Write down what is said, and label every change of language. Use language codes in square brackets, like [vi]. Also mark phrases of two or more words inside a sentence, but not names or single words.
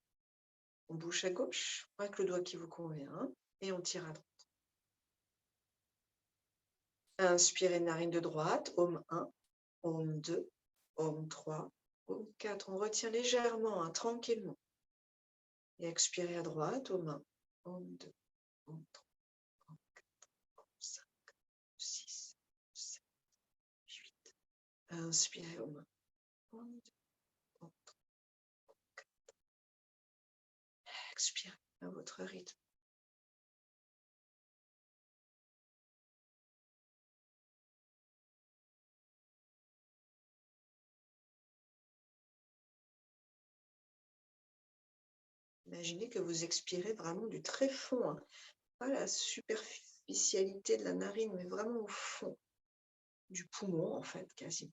[fr] On bouge à gauche avec le doigt qui vous convient et on tire à droite. Inspirez, narine de droite, Om 1, Om 2, Om 3, Om 4. On retient légèrement, tranquillement. Et expirez à droite, Om 1, Om 2, Om 3, Om 4, Om 5, 6, 7, 8. Inspirez, Om 1, Om 2, Om 3, Om 4. Expirez à votre rythme. Imaginez que vous expirez vraiment du très fond, pas la superficialité de la narine, mais vraiment au fond du poumon, en fait, quasiment.